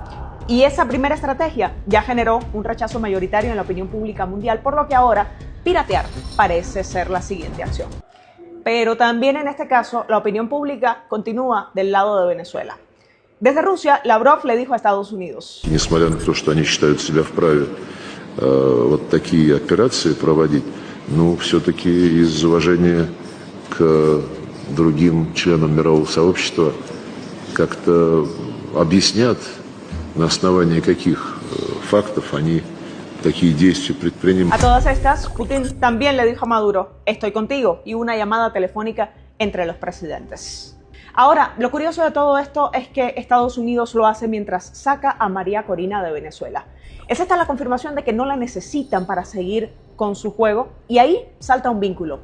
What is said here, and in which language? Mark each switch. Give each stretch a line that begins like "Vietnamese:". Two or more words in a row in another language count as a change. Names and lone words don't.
Spanish: Y esa primera estrategia ya generó un rechazo mayoritario en la opinión pública mundial, por lo que ahora piratear parece ser la siguiente acción. Pero también en este caso, la opinión pública continúa del lado de Venezuela. Desde Rusia, Lavrov le dijo a Estados Unidos:
Russian: Несмотря на то, что они считают себя вправе вот такие операции проводить, но все-таки из уважения к другим членам мирового сообщества как-то объяснят, на основании каких фактов они такие действия предпринимают.
Spanish: A todas estas, Putin también le dijo a Maduro: estoy contigo, y una llamada telefónica entre los presidentes. Ahora, lo curioso de todo esto es que Estados Unidos lo hace mientras saca a María Corina de Venezuela. Es esta la confirmación de que no la necesitan para seguir con su juego, y ahí salta un vínculo.